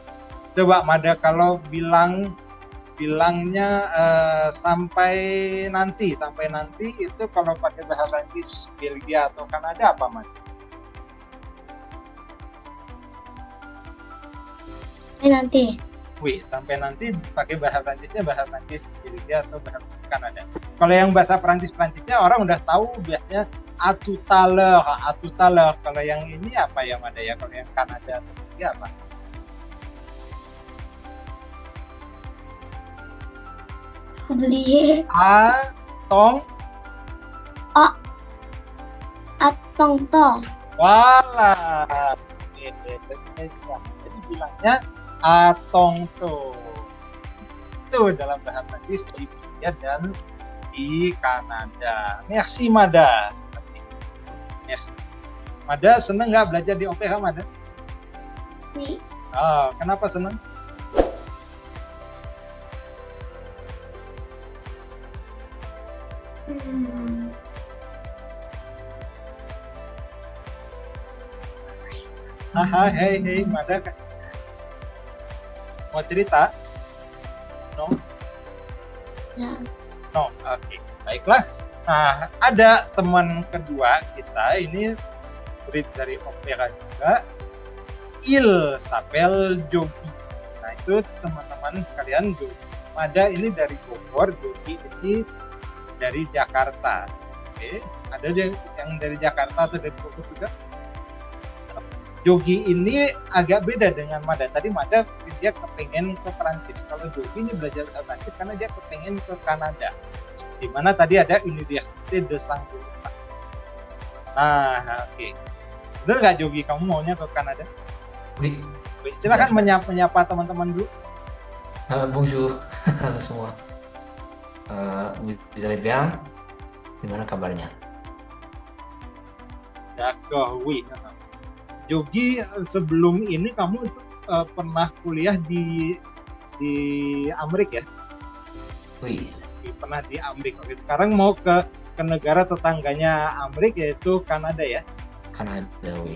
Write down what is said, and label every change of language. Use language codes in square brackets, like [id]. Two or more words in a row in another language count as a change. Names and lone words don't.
[id] Coba Mada kalau bilangnya sampai nanti itu kalau pakai bahasa Prancis Belgia atau Kanada apa Mada? Nanti. Wih, sampai nanti pakai bahasa Prancisnya bahasa Prancis Belgia atau bahasa Kanada. Kalau yang bahasa Prancisnya orang udah tahu biasanya [fr] à tout à l'heure. [id] Kalau yang ini apa ya Mada ya? Kalau yang Kanada atau Belgia apa? beli [fr] Atong. atong toh. [id] Walah. Jadi bilangnya [fr] atong to. [id] Itu dalam bahasa Prancis di Belgia dan di Kanada. [fr] Merci Mada. Merci. [id] Mada seneng nggak belajar di OPH Mada? [fr] Oui. [id] Oh, kenapa seneng? Haha, hei, Mada. Mau cerita? No? Ya. No, oke. Baiklah. Nah, ada teman kedua kita, ini murid dari OPH juga. [fr] Il s'appelle Jogi. [id] Nah, itu teman-teman kalian Jogi. Mada ini dari Bogor, Jogi ini dari Jakarta. Oke, ada yang dari Jakarta atau dari Bogor juga? Jogi ini agak beda dengan Mada. Tadi Mada dia kepengen ke Perancis. Kalau Jogi ini belajar bahasa Perancis karena dia kepengen ke Kanada. Di mana tadi ada Université de Saint-Louis. Nah, oke. Benar nggak Jogi, kamu maunya ke Kanada? [fr] Oui. [id] Silakan menyapa teman-teman dulu. Bonjour, halo semua. [fr] Vous allez bien? [id] Gimana kabarnya? [fr] D'accord, oui. [id] Jogi, sebelum ini kamu pernah kuliah di Amerika ya? [fr] Oui. [id] Pernah di Amerika. Oke, sekarang mau ke negara tetangganya Amerika yaitu Kanada ya? Kanada, [fr] oui.